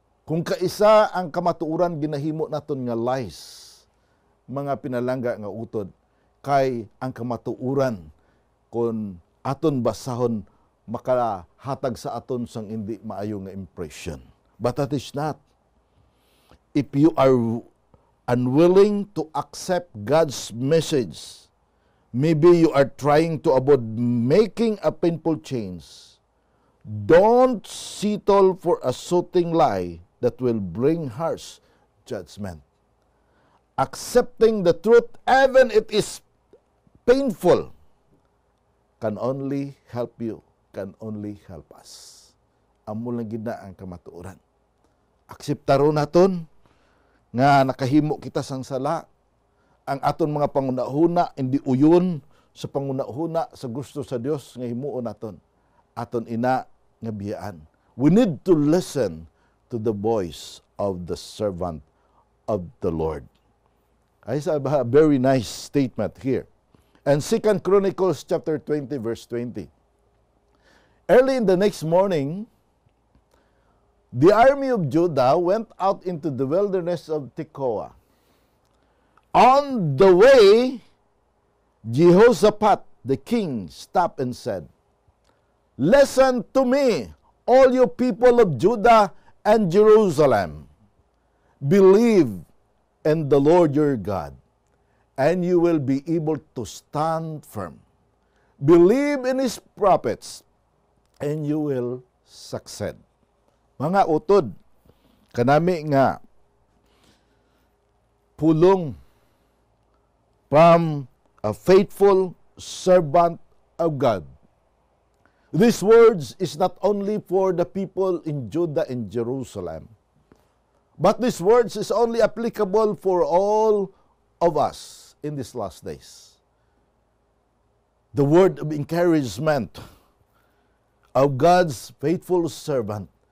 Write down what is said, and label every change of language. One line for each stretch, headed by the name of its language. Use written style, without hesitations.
Hiligaynon: Kung kaisa ang kamatuoran ginahimo naton nga lies, mga pinalangga nga utod, kay ang kamatuoran kung aton basahon makahatag sa aton sang hindi maayo nga impression.
English: But that is not. If you are unwilling to accept God's message, maybe you are trying to avoid making a painful change. Don't settle for a soothing lie that will bring harsh judgment. Accepting the truth, even it is painful, can only help you, can only help us.
Hiligaynon: Amo lang gid na ang kamatuoran. Akseptaro naton nga nakahimo kita sang sala. Ang aton mga panguna-huna hindi uyon sa panguna-huna sa gusto sa Dios nga himuon naton. Aton ina nga biyaan.
English: We need to listen to the voice of the servant of the Lord. I have a very nice statement here. And 2 Chronicles chapter 20 verse 20. Early in the next morning, the army of Judah went out into the wilderness of Tekoa. On the way, Jehoshaphat, the king, stopped and said, "Listen to me, all you people of Judah and Jerusalem. Believe in the Lord your God, and you will be able to stand firm. Believe in His prophets, and you will succeed."
Hiligaynon: Mga utod, kanami nga pulong
English: from a faithful servant of God. These words is not only for the people in Judah and Jerusalem, but these words is only applicable for all of us in these last days. The word of encouragement of God's faithful servant.